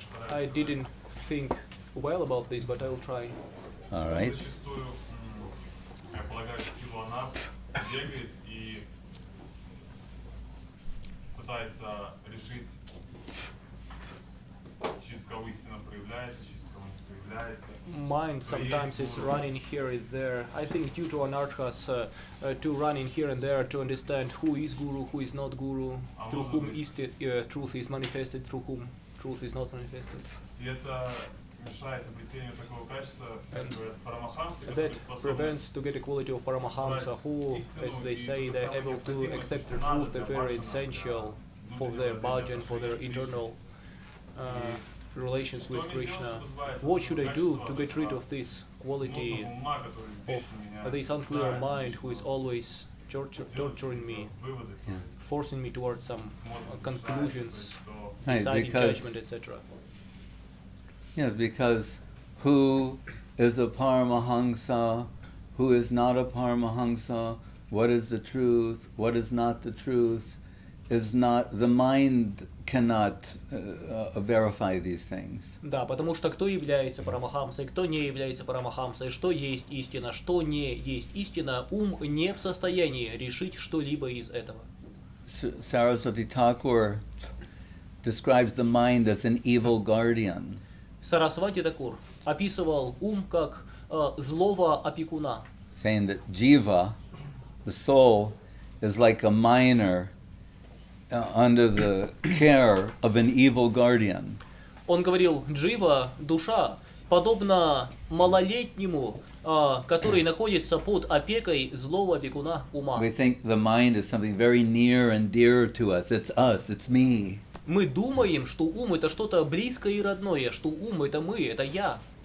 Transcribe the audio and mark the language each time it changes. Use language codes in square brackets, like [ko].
[en] I didn't think well about this, but I will try. All right. [ru] Зачастую, я полагаю, силу она бегает и пытается решить, через кого истина проявляется, через кого не проявляется. [en] Mind sometimes is running here and there. I think due to anarthas to run in here and there to understand who is guru, who is not guru, through whom truth is manifested, through whom truth is not manifested. [ru] И это мешает обретению такого качества, как бы парамахамсы, [en] That [ru] который способен [en] prevents to get a quality of Paramahamsa, who, as they say, they're able to accept the truth, they're very essential for their bhajan, for their eternal relations with Krishna. What should I do to get rid of this quality of this unclear mind who is always torturing me, forcing me towards some conclusions, deciding judgment, etc.? Yes, because who is a Paramahamsa, who is not a Paramahamsa, what is the truth, what is not the truth, is not, the mind cannot verify these things. [ru] Да, потому что кто является Парамахамсой, кто не является Парамахамсой, что есть истина, что не есть истина, ум не в состоянии решить что-либо из этого. [en] Saraswati Thakur describes the mind as an evil guardian. [ru] Сарасвати Такур описывал ум как злого опекуна. [en] Saying that jiva, the soul, is like a minor under the care of an evil guardian. [ru] Он говорил, джива, душа, подобно малолетнему, который находится под опекой злого опекуна ума. [en] We think the mind is something very near and dear to us. It's us, it's me. [ru] Мы думаем, что ум это что-то близкое и родное, что ум это мы, это я.